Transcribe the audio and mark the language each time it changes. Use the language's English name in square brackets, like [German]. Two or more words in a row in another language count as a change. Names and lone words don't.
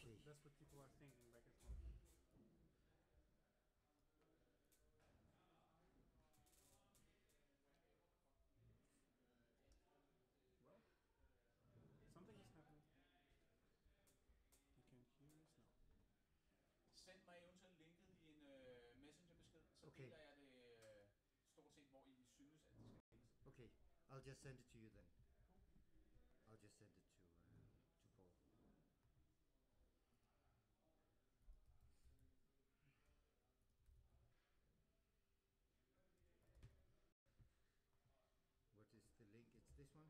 [English] that's what people are thinking back at home. Well, something is happening. You can hear us now. [Danish] Send mig eventuelt linket i en messengerbesked, så Okay. deler jeg det stort set, hvor I synes, at det skal lægges. [English] Okay, I'll just send it to you then. I'll just send it to Paul. What is the link? It's this one?